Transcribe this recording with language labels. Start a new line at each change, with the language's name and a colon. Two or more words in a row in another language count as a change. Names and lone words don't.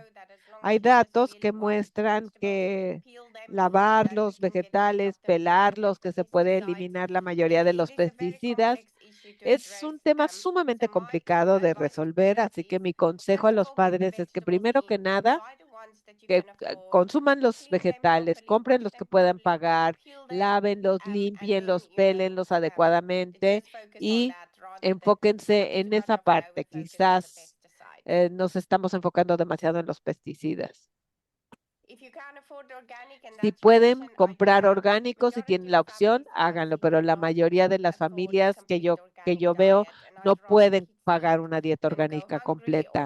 Spanish: Hay datos que muestran que lavar los vegetales, pelarlos, que se puede eliminar la mayoría de los pesticidas. Es un tema sumamente complicado de resolver, así que mi consejo a los padres es que primero que nada, que consuman los vegetales, compren los que puedan pagar, lávenlos, limpienlos, pélenlos adecuadamente y enfóquense en esa parte. Quizás nos estamos enfocando demasiado en los pesticidas. Si pueden comprar orgánicos y tienen la opción, háganlo, pero la mayoría de las familias que yo veo no pueden pagar una dieta orgánica completa.